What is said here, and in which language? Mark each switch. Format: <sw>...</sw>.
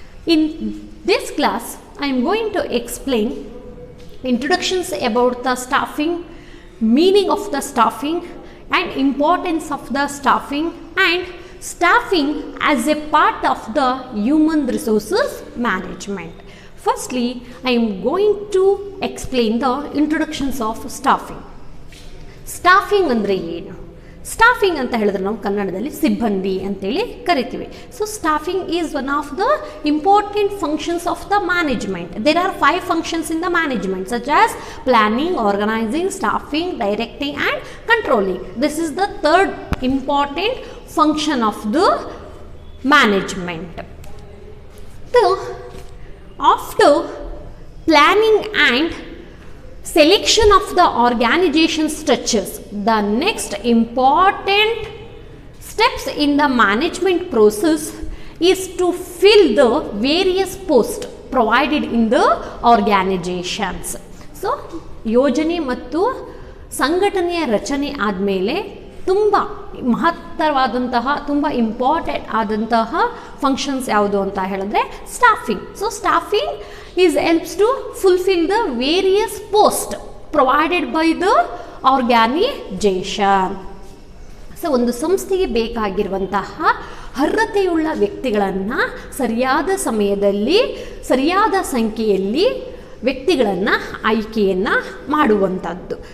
<en>In this class, I am going to explain introductions about the staffing, meaning of the staffing, and importance of the staffing, and staffing as a part of the human resources management. Firstly, I am going to explain the introductions of staffing.</en> <kn>Staffing andre ಏನು? Staffing ಅಂತ ಹೇಳಿದ್ರೆ ನಾವು ಕನ್ನಡದಲ್ಲಿ ಸಿಬ್ಬಂದಿ ಅಂತೇಳಿ ಕರಿತೀವಿ.</kn> <en>So staffing is one of the important functions of the management. There are 5 functions in the management such as planning, organising, staffing, directing and controlling. This is the third important function of the management. So after planning and selection of the organization structures, the next important steps in the management process is to fill the various posts provided in the organizations.</en> <kn>So ಯೋಜನೆ ಮತ್ತು ಸಂಘಟನೆಯ ರಚನೆ ಆದಮೇಲೆ ತುಂಬ ಮಹತ್ತರವಾದಂತಹ ತುಂಬ important ಆದಂತಹ functions ಯಾವುದು ಅಂತ ಹೇಳಿದ್ರೆ staffing.</kn> <en>So staffing is helps to fulfill the various posts provided by the organization.</en> <kn>So ಒಂದು ಸಂಸ್ಥೆಗೆ ಬೇಕಾಗಿರುವಂತಹ ಅರ್ಹತೆಯುಳ್ಳ ವ್ಯಕ್ತಿಗಳನ್ನು ಸರಿಯಾದ ಸಮಯದಲ್ಲಿ ಸರಿಯಾದ ಸಂಖ್ಯೆಯಲ್ಲಿ ವ್ಯಕ್ತಿಗಳನ್ನು ಆಯ್ಕೆಯನ್ನು ಮಾಡುವಂಥದ್ದು.</kn>